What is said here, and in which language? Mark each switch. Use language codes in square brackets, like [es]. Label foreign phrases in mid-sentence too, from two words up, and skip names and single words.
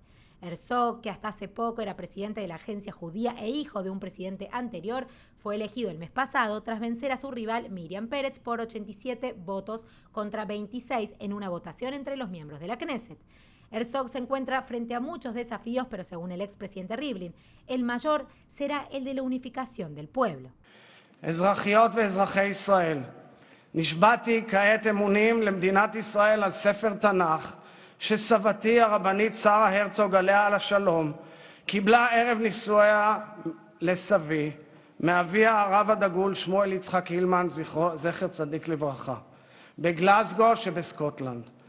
[es] Herzog, que hasta hace poco era presidente de la agencia judía e hijo de un presidente anterior, fue elegido el mes pasado tras vencer a su rival Miriam Peretz por 87 votos contra 26 en una votación entre los miembros de la Knesset. Herzog se encuentra frente a muchos desafíos, pero según el expresidente Rivlin, el mayor será el de la unificación del pueblo. [he] אזרחיות ואזרחי ישראל, נשבעתי כעת אמונים למדינת ישראל על ספר תנ"ך שסבתי הרבנית שרה הרצוג עליה על השלום קיבלה ערב נישואיה לסבי מאביה הרב הדגול שמואל יצחק הילמן זכר צדיק לברכה בגלזגו שבסקוטלנד.